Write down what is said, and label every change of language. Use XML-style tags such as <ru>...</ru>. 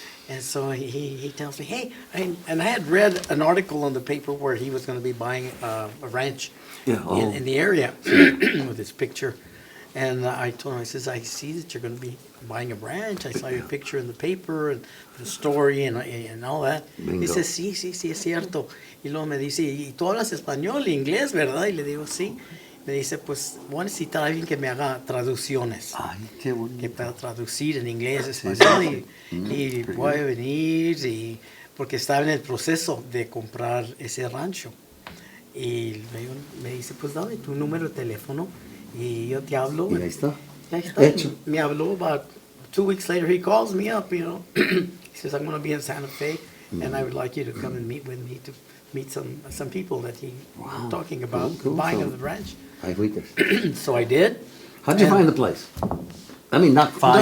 <en>And so he tells me, hey, and I had read an article in the paper where he was going to be buying a ranch Yeah, oh. in the area with his picture. And I told him, I says, I see that you're going to be buying a ranch. I saw your picture in the paper and the story and all that. Bingo. He says,</en> <es>sí, es cierto. Y luego me dice, ¿y tú hablas español e inglés, verdad? Y le digo, sí. Me dice, pues voy a necesitar a alguien que me haga traducciones. Ay, qué bonito. Que pueda traducir en inglés, español. Y voy a venir porque estaba en el proceso de comprar ese rancho. Y me dice, pues dame tu número de teléfono y yo te hablo. Y ahí está. Y ahí está. Hecho. Me habló</es> <en>about 2 weeks later. He calls me up, you know. He says, I'm going to be in Santa Fe, and I would like you to come and meet with me to meet some people that he Wow. was talking about Cool. buying So- of the ranch. Ay, Witters. So I did. How'd you And- find the place? I mean, not find</en>